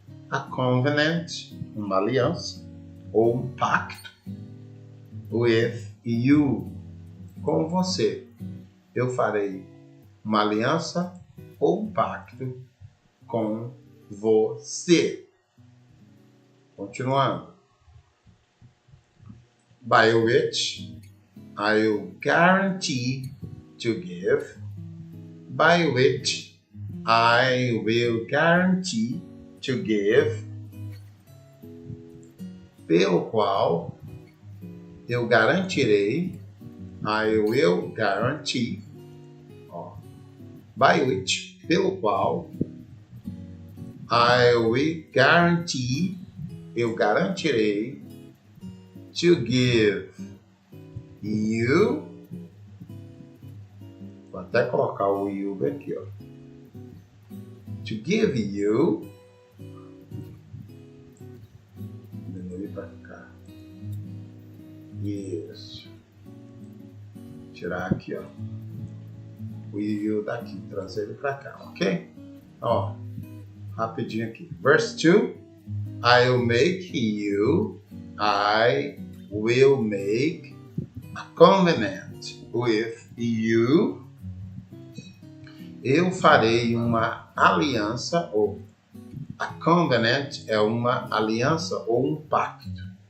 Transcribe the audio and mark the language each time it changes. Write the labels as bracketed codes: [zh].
[en] A covenant, [pt] uma aliança ou um pacto, [en] with you, [pt] com você. Eu farei uma aliança ou um pacto com você. Continuando. [en] By which I will guarantee to give. By which I will guarantee to give. [pt] Pelo qual eu garantirei. [en] I will guarantee. By which, [pt] pelo qual [en] I will guarantee, [pt] eu garantirei, [en] to give you, [pt] vou até colocar o you aqui, ó. [en] To give you, [pt] diminuir para cá, isso, tirar aqui, ó, o you daqui, trazer ele para cá, ok? Ó, rapidinho aqui. [en] Verse 2, I will make a covenant with you. [pt] Eu farei uma aliança, ou [en] a covenant [pt] é uma aliança ou um pacto.